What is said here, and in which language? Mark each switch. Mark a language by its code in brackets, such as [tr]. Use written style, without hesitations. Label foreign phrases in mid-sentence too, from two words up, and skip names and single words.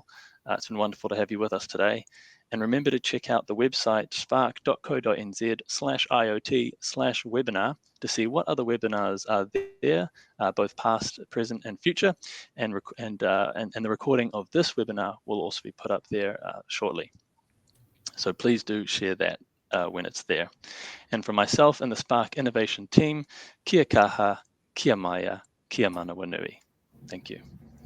[en] It's been wonderful to have you with us today. And remember to check out the website spark.co.nz/IoT/webinar to see what other webinars are there, both past, present, and future. And the recording of this webinar will also be put up there shortly. So please do share that when it's there. And from myself and the Spark Innovation team, [mi] kia kaha, kia maya, kia mana wanui. [en] Thank you.